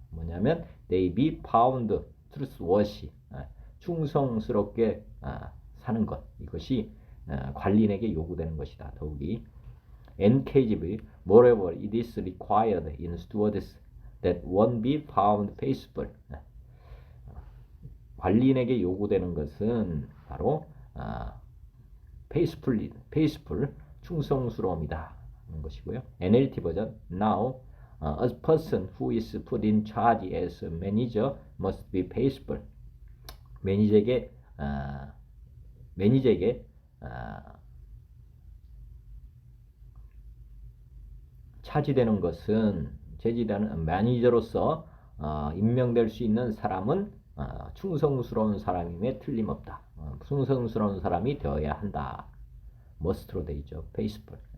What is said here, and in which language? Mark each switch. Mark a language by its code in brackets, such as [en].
[ko] 뭐냐면 [en] they be found trustworthy [ko] 충성스럽게 사는 것 이것이 관리인에게 요구되는 것이다. 더욱이 [en] NKJV moreover it is required in stewards that one be found faithful [ko] 관리인에게 요구되는 것은 바로 [en] faithful [ko] 충성스러움이다 하는 것이고요. [en] NLT 버전 now a person who is put in charge as a manager must be faithful [ko] 매니저에게 매니저에게 차지되는 것은 제지되는 매니저로서 임명될 수 있는 사람은 충성스러운 사람임에 틀림없다. 충성스러운 사람이 되어야 한다. 머스트로 되어 있죠. 페이스풀.